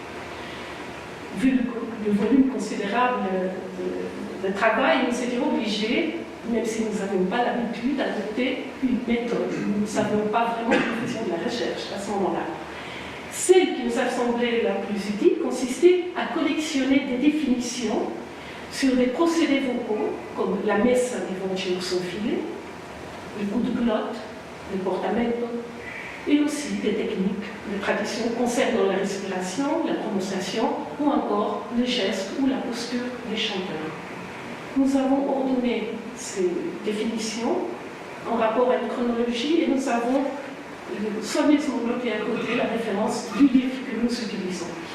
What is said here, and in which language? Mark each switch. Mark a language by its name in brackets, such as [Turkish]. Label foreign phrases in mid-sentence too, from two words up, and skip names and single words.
[French] Vu le volume considérable de travail, nous étions obligés, même si nous n'avions pas l'habitude, d'adopter une méthode. Nous ne savions pas vraiment que nous faisions de la recherche à ce moment-là. Celle qui nous a semblé la plus utile consistait à collectionner des définitions sur des procédés vocaux, comme la [Italian] messa di voce [French] usufile, le coup de glotte, le portamento, et aussi des techniques, des traditions concernant la respiration, la prononciation, ou encore le geste ou la posture des chanteurs. Nous avons ordonné ces définitions en rapport à une chronologie, et nous avons soigneusement bloqué à côté la référence du livre que nous utilisons.